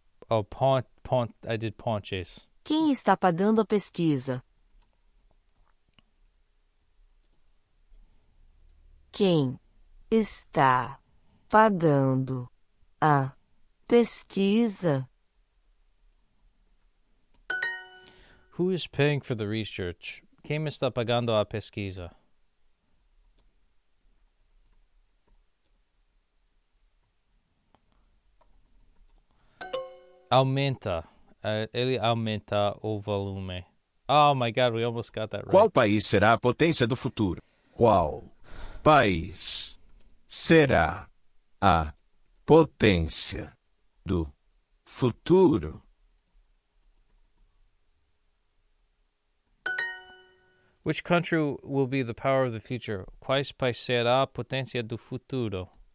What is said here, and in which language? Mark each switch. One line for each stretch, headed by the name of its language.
English: Oh, I did ponches.
Portuguese: Quem está pagando a pesquisa? Quem está pagando a pesquisa?
English: Who is paying for the research?
Portuguese: Quem está pagando a pesquisa? Aumenta. Ele aumenta o volume.
English: Oh my God, we almost got that right.
Portuguese: Qual país será a potência do futuro? Qual país será a potência do futuro?
English: Which country will be the power of the future?
Portuguese: Quais país será a potência do futuro?